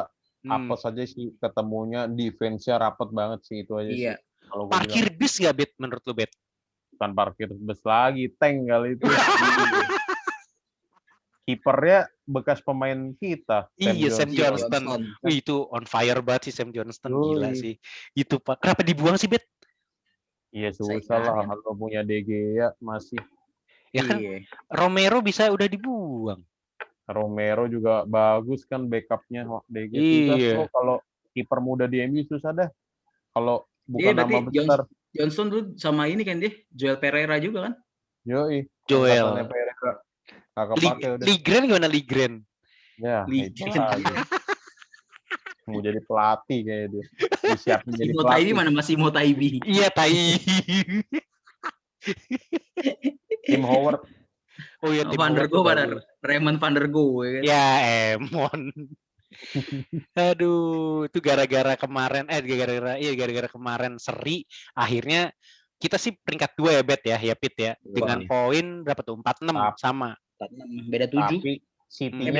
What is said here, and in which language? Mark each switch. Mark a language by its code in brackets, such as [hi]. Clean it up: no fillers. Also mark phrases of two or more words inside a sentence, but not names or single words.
[id] Hmm. apa saja sih ketemunya, defense-nya rapet banget sih, itu aja sih. Iya. Kalau gue bilang Parkir bis nggak, Bet, menurut lu, Bet? bukan parkir bus lagi, tank kali itu. Kipernya bekas pemain kita, Sam Iya, Sam Johnston. Johnston. Wih, itu [en] on fire [id] banget sih Sam Johnston, gila Yoi. sih. Itu Pak. Kenapa dibuang sih, Bet? Iya susah lah, Saingan. kalau punya DG ya masih. Ya kan Iya. Romero bisa udah dibuang. Romero juga bagus kan backupnya. DG susah Iya. bro, kalau kiper muda di MU susah dah. Kalau Dia bukan berarti nama besar. Johnson tuh sama ini kan dia, Joel Pereira juga kan? Yoi, Joel. angkatannya Pereira. Kagak pakai udah. Ligren gimana Ligren? Ya, itu Ligren. lagi. Mau jadi pelatih kayak dia. Disiapin jadi Simo Taibi pelatih. mana masih Simo Taibi? Iya, Tai. Tim Howard. Oh iya, Tim Van der Howard Go, tuh bagus. Raymond Van der Go ya kan? Ya, Emon. Aduh, itu gara-gara gara-gara kemarin seri, akhirnya kita sih peringkat 2 ya, Bet ya, Pit ya. Dengan poin berapa tuh? 46 sama. Beda 7. Tapi City-nya